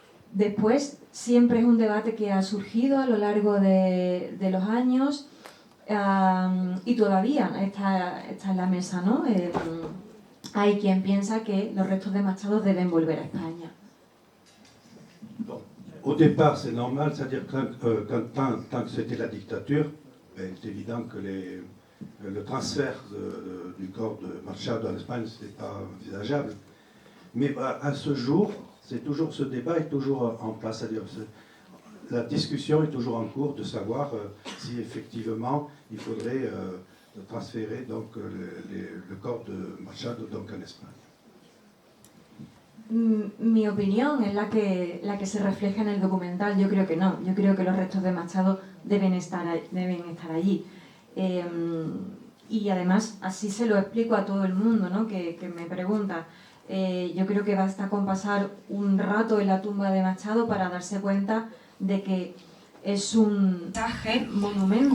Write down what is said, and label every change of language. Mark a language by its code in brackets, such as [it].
[es] Después siempre es un debate que ha surgido a lo largo de los años y todavía está en la mesa, ¿no? Hay quien piensa que los restos de Machado deben volver a España. [fr] Bon. Au départ, c'est normal, c'est-à-dire que tant que c'était la dictature, ben, il est évident que le transfert du corps de Machado en Espagne, ce n'est pas envisageable. Mais à ce jour, c'est toujours, ce débat est toujours en place, c'est-à-dire la discussion est toujours en cours de savoir si effectivement il faudrait transférer donc, le corps de Machado donc, en Espagne. [es] Mi opinión es la que se refleja en el documental. Yo creo que no. Yo creo que los restos de Machado deben estar allí. Y además así se lo explico a todo el mundo, ¿no? que me pregunta. Yo creo que basta con pasar un rato en la tumba de Machado para darse cuenta de que es un monumento,